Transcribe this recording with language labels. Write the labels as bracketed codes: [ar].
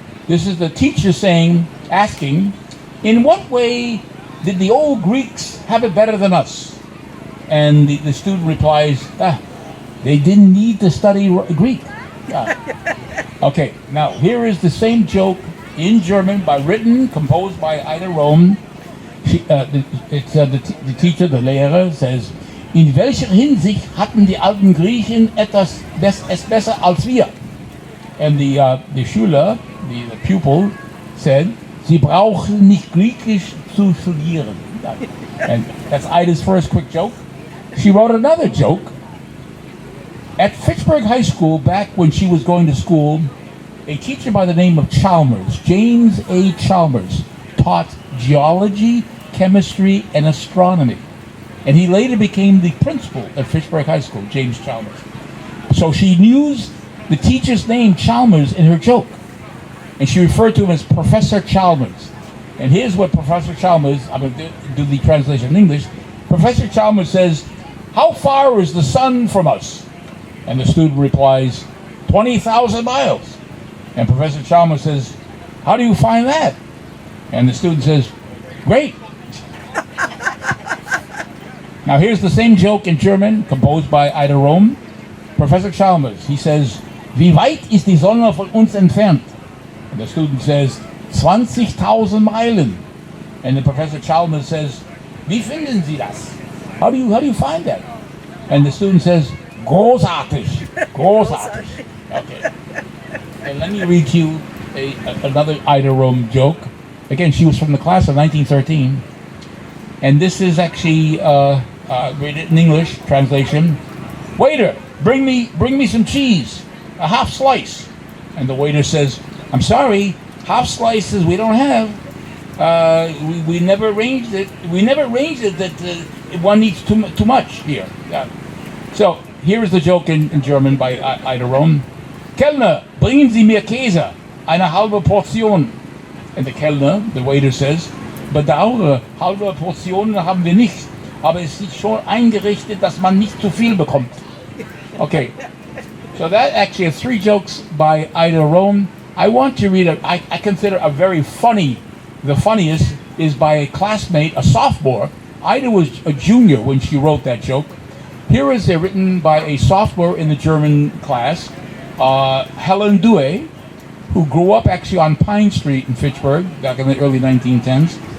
[en] This is the teacher asking, in what way did the old Greeks have it better than us? And the student replies, they didn't need to study Greek. Okay, now here is the same joke in German, composed by Ida Rome. The teacher, the Lehrer, says, [de] in welcher Hinsicht hatten die alten Griechen es besser als wir? [en] And the Schüler, the pupil, said, [de] sie brauchen nicht Griechisch zu studieren. [en] And that's Ida's first quick joke. She wrote another joke. At Fitchburg High School, back when she was going to school, a teacher by the name of Chalmers, James A. Chalmers, taught geology, chemistry, and astronomy. And he later became the principal at Fitchburg High School, James Chalmers. So she used the teacher's name, Chalmers, in her joke. And she referred to him as Professor Chalmers. And here's what Professor Chalmers, I'm going to do the translation in English. Professor Chalmers says, how far is the sun from us? And the student replies, 20,000 miles. And Professor Chalmers says, how do you find that? And the student says, great. Now here's the same joke in German, composed by Ida Rome. [de] Professor Chalmers, [en] he says, [de] wie weit ist die Sonne von uns entfernt? [en] And the student says, [de] 20,000 Meilen. [en] And then Professor Chalmers says, [de] wie finden Sie das? [en] How do you find that? And the student says, [de] großartig. Großartig. [en] Okay. And let me read to you another Ida Rome joke. Again, she was from the class of 1913. And this is actually read it in English translation. Waiter, bring me some cheese, a half slice. And the waiter says, I'm sorry, half slices we don't have. We never arranged it. We never arranged it that one needs too much here. Yeah. So here is the joke in German by Ida Rome. [de] Kellner, bringen Sie mir Käse, eine halbe Portion. [en] And the Kellner, the waiter says, [de] bedauere, halbe Portionen haben wir nicht, aber es ist schon eingerichtet, dass man nicht zu viel bekommt. [en] Okay, so that actually has three jokes by Ida Rome. I want to read I consider a very funny, the funniest is by a classmate, a sophomore. Ida was a junior when she wrote that joke. Here is written by a sophomore in the German class, Helen Due, who grew up actually on Pine Street in Fitchburg back in the early 1910s.